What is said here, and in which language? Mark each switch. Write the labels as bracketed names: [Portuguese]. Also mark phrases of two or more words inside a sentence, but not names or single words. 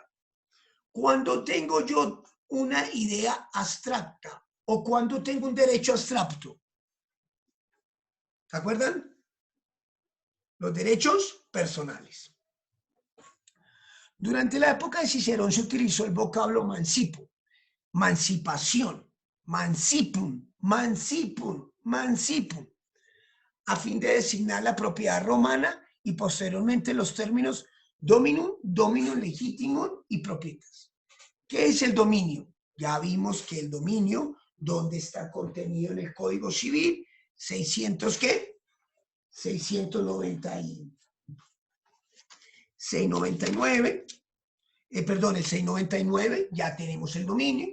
[Spanish] Cuando tengo yo una idea abstracta o cuando tengo un derecho abstracto, ¿se acuerdan? Los derechos personales. Durante la época de Cicerón se utilizó el vocablo mancipo, mancipación, [Latin] mancipum, mancipum, mancipum. [Spanish] a fin de designar la propiedad romana y posteriormente los términos [Latin] dominum, dominum legitimum [Spanish] y propietas. ¿Qué es el dominio? Ya vimos que el dominio, donde está contenido en el Código Civil, 600 ¿qué? 699, el 699, ya tenemos el dominio.